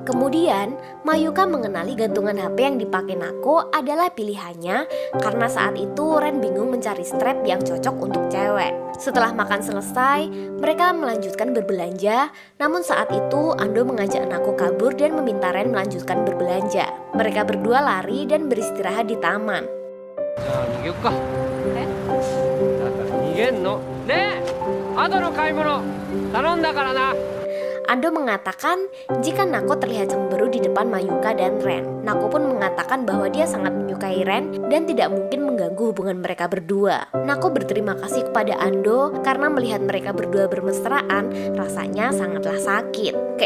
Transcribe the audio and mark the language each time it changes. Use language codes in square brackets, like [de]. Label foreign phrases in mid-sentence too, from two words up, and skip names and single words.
[id] Kemudian, Mayuka mengenali gantungan HP yang dipakai Nako adalah pilihannya karena saat itu Ren bingung mencari strap yang cocok untuk cewek. Setelah makan selesai, mereka melanjutkan berbelanja, namun saat itu Ando mengajak Nako kabur dan meminta Ren melanjutkan berbelanja. Mereka berdua lari dan beristirahat di taman. [ja] じゃあ逃げよっか。え？だから逃げんの。ねえ、後の買い物頼んだからな。 [id] Ando mengatakan jika Nako terlihat cemburu di depan Mayuka dan Ren. Nako pun mengatakan bahwa dia sangat menyukai Ren dan tidak mungkin mengganggu hubungan mereka berdua. Nako berterima kasih kepada Ando karena melihat mereka berdua bermesraan rasanya sangatlah sakit.